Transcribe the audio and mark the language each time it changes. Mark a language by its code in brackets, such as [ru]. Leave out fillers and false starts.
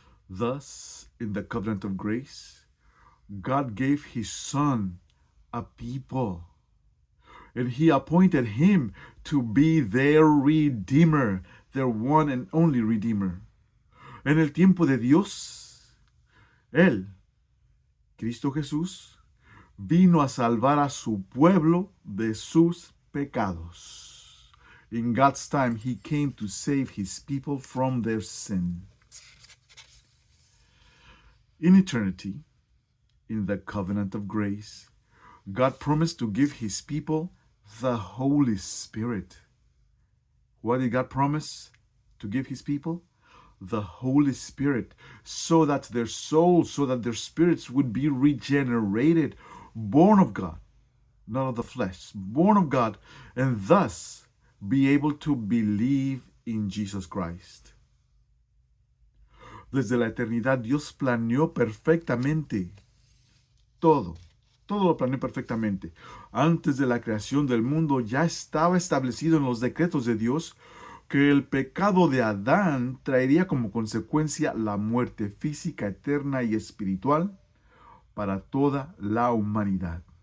[en] Thus, in the covenant of grace, God gave his son a people, and he appointed him to be their redeemer, their one and only redeemer. [es] En el tiempo de Dios, él, Cristo Jesús, vino a salvar a su pueblo de sus pecados. [en] In God's time, he came to save his people from their sin. In eternity, in the covenant of grace, God promised to give his people the Holy Spirit. What did God promise to give his people? The Holy Spirit, so that their souls, so that their spirits would be regenerated, born of God, not of the flesh, born of God, and thus be able to believe in Jesus Christ. [es] Desde la eternidad, Dios planeó perfectamente todo lo planeó perfectamente. Antes de la creación del mundo ya estaba establecido en los decretos de Dios que el pecado de Adán traería como consecuencia la muerte física, eterna y espiritual para toda la humanidad.